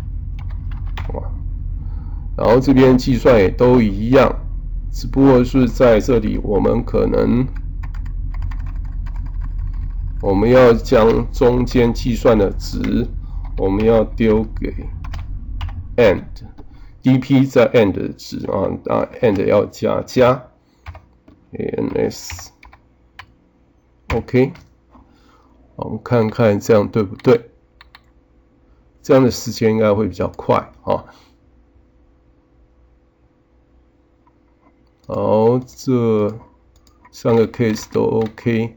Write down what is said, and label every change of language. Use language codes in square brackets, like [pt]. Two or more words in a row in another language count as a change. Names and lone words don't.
[zh] 然後這邊計算也都一樣，只不過是在這裡我們可能我們要將中間計算的值，我們要丟給 [en] end DP [zh] 在 end 的值 end 要加 [en] ans OK， [zh] 我們看看這樣對不對？這樣的時間應該會比較快啊。好，這3個 case 都 OK。